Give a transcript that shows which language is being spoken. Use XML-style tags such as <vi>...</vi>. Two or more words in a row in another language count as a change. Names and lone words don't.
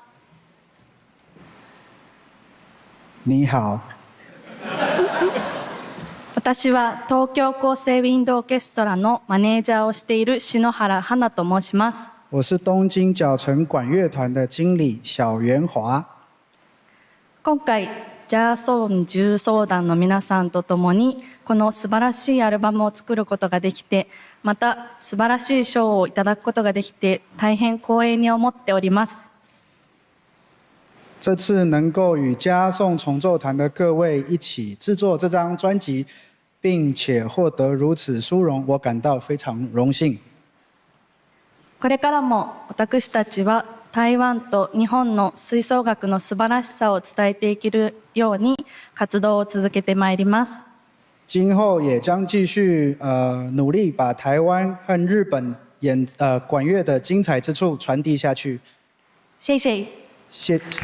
<zh>你好。</zh> <ja>私は東京厚生ウィンドオーケストラのマネージャーをしている篠原花と申します。</ja> <zh>我是东京角城管乐团的经理小袁华。</zh> <ja>今回ジャーソン重奏団の皆さんと共にこの素晴らしいアルバムを作ることができて、また素晴らしい賞をいただくことができて大変光栄に思っております。</ja> <zh>这次能够与嘉颂重奏团的各位一起制作这张专辑，并且获得如此殊荣，我感到非常荣幸。</zh> <ja>これからも私たちは台湾と日本の吹奏楽の素晴らしさを伝えていけるように活動を続けてまいります。</ja> <zh>今后也将继续努力把台湾和日本管乐的精彩之处传递下去。谢谢。谢。</zh>